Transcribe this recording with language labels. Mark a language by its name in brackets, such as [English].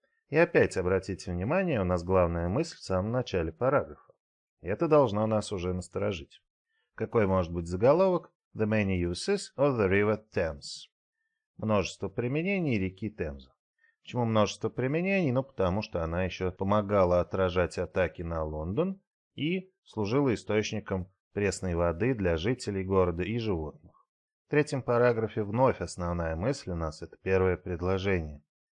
[Russian] И опять обратите внимание, у нас главная мысль в самом начале параграфа. И это должно нас уже насторожить. Какой может быть заголовок? [English] The many uses of the river Thames. [Russian] Множество применений реки Темза. Почему множество применений? Потому что она еще помогала отражать атаки на Лондон и служила источником пресной воды для жителей города и животных. В третьем параграфе вновь основная мысль у нас – это первое предложение.